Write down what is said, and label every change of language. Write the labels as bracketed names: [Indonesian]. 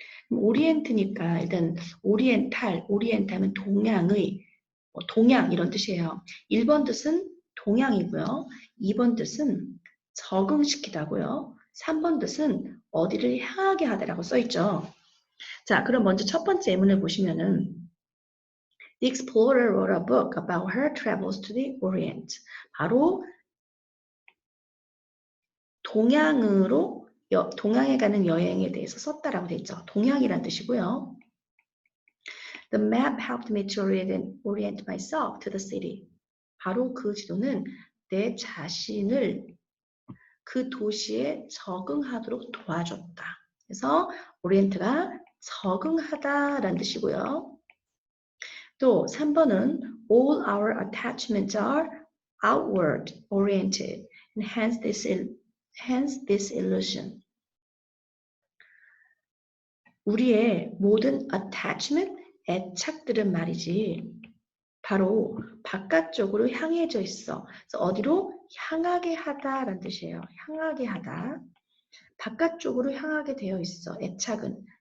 [Korean] 오리엔트니까 일단 오리엔탈, 오리엔트 하면 동양의, 동양 이런 뜻이에요. 1번 뜻은 동양이고요. 2번 뜻은 적응시키다고요. 3번 뜻은 어디를 향하게 하다라고 써있죠. 자, 그럼 먼저 첫 번째 예문을 보시면은 [English] The explorer wrote a book about her travels to the Orient. [Korean] 바로 동양으로 동양에 가는 여행에 대해서 썼다라고 되어 있죠. 동양이란 뜻이고요. [English] The map helped me to orient myself to the city. [Korean] 바로 그 지도는 내 자신을 그 도시에 적응하도록 도와줬다. 그래서 오리엔트가 적응하다라는 뜻이고요. 또 3번은 [English] all our attachments are outward oriented and hence this illusion. [Korean] 우리의 모든 attachment, 애착들은 말이지 바로 바깥쪽으로 향해져 있어. 그래서 어디로? 향하게 하다라는 뜻이에요. 향하게 하다. 바깥쪽으로 향하게 되어 있어. 애착은.